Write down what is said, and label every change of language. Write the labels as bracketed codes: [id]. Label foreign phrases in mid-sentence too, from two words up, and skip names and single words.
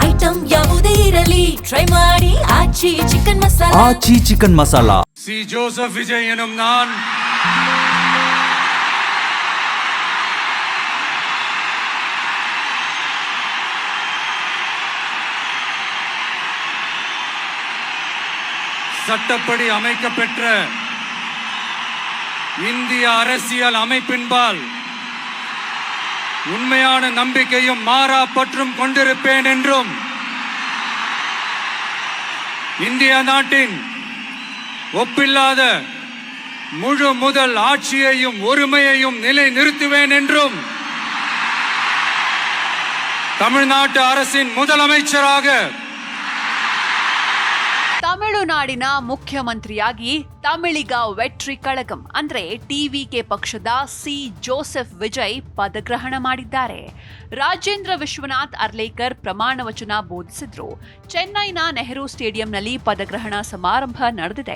[kn] ಐಟಂ ಯಾವುದೇ ಇರಲಿ ಟ್ರೈ ಮಾಡಿ ಆಚಿ ಚಿಕನ್ ಮಸಾಲಾ. ಆಚಿ ಚಿಕನ್ ಮಸಾಲಾ. [ta] ಸಿ ಜೋಸೆಫ್ ವಿಜಯ್ ಎನ್ನುம் நான் சட்டப்படி அமைக்கப்பெற்ற இந்திய அரசியல் அமைப்பின்பால் உண்மையான நம்பிக்கையும் மாறா பற்றும் கொண்டிருப்பேன் என்றும் இந்திய நாட்டின் ஒப்பில்லாத முழு முதல் ஆட்சியையும் ஒருமையையும் நிலை நிறுத்துவேன் என்றும் தமிழ்நாட்டு அரசின் முதலமைச்சராக [kn] ತಮಿಳುನಾಡಿನ ಮುಖ್ಯಮಂತ್ರಿಯಾಗಿ ತಮಿಳಿಗ ವೆಟ್ರಿ ಕಳಗಂ ಅಂದ್ರೆ ಟಿವಿಕೆ ಪಕ್ಷದ ಸಿ ಜೋಸೆಫ್ ವಿಜಯ್ ಪದಗ್ರಹಣ ಮಾಡಿದ್ದಾರೆ. ರಾಜೇಂದ್ರ ವಿಶ್ವನಾಥ್ ಅರ್ಲೇಕರ್ ಪ್ರಮಾಣ ವಚನ ಬೋಧಿಸಿದ್ರು. ಚೆನ್ನೈನ ನೆಹರು ಸ್ಟೇಡಿಯಂನಲ್ಲಿ ಪದಗ್ರಹಣ ಸಮಾರಂಭ ನಡೆದಿದೆ.